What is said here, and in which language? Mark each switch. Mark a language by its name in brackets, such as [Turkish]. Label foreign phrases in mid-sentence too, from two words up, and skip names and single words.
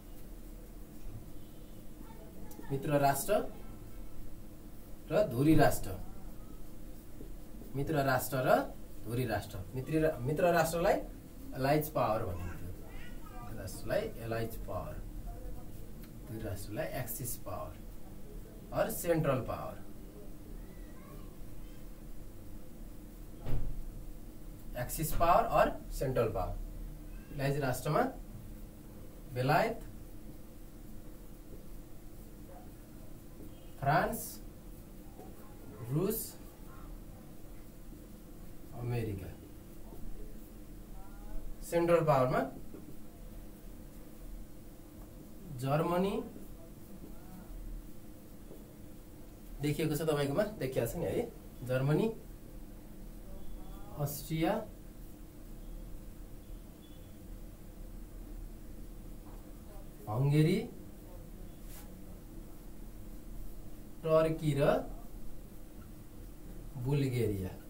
[Nepali] मित्र राष्ट्र र धुरी राष्ट्र। मित्र राष्ट्रलाई [English] allies power [Nepali] भनिन्थ्यो। धुरी राष्ट्रलाई [English] axis power [Nepali] और [English] central power. axis power और central power. [Nepali] एलाइज राष्ट्रमा बेलायत, फ्रांस, रूस, अमेरिका। [English] central power [Nepali] में जर्मनी देखिएको छ, तपाईकोमा देखिया छ नि है। जर्मनी, अस्ट्रिया, हंगेरी, टर्की र बुल्गेरिया।